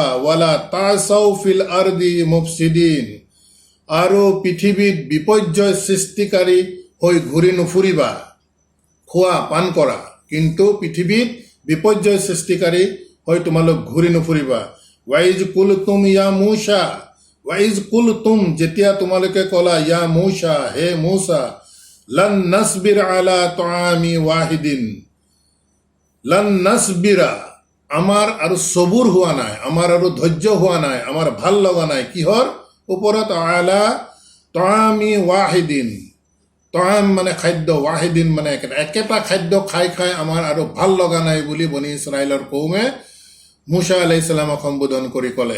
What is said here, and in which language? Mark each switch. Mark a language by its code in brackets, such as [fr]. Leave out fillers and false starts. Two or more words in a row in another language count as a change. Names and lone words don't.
[ar] ولا تعثوا في الأرض مفسدين, আৰু পৃথিৱীত বিপৰ্যয় সৃষ্টিকাৰী হৈ ঘূৰি নুফুৰিবা। [as] খোৱা পান কৰা, কিন্তু পৃথিৱীত বিপৰ্যয় সৃষ্টিকাৰী হৈ তোমালোক ঘূৰি নুফুৰিবা। [ar] وإذ قلتم يا موسى, وإذ قلتم [as] যেতিয়া তোমালোকে ক'লা, [ar] يا موسى [as] হে মূসা, [ar] لن نصبر على طعام واحد, لن نصبر [as] আমাৰ আৰু সবুৰ হোৱা নাই, আমাৰ আৰু ধৈৰ্য হোৱা নাই, আমাৰ ভাল লগা নাই কিহৰ ওপৰত, [ar] على طعام واحد, [as] তাআম মানে খাদ্য, ৱাহিদিন মানে একেটা খাদ্য খাই খাই আমাৰ আৰু ভাল লগা নাই বুলি বনি ইছৰাইলৰ কৌমে মূসা [ar] عليه السلام [as] সম্বোধন কৰি ক'লে।